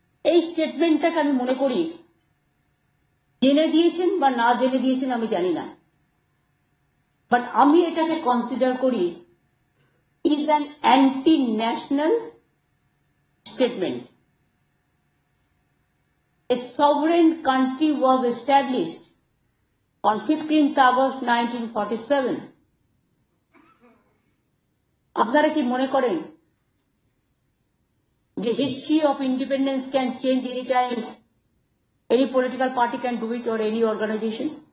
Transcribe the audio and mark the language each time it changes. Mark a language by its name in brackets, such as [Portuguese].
[Bangla] এই স্টেটমেন্টটাকে আমি মনে করি জেনে দিয়েছেন বা না জেনে দিয়েছেন আমি জানি না, বাট আমি এটাকে কনসিডার করি [English] Is an anti national statement. A sovereign country was established on 15th August 1947. [Bangla] আপনারা কি মনে করেন যে [English] History of independence can change any time? Any political party can do it or any organization?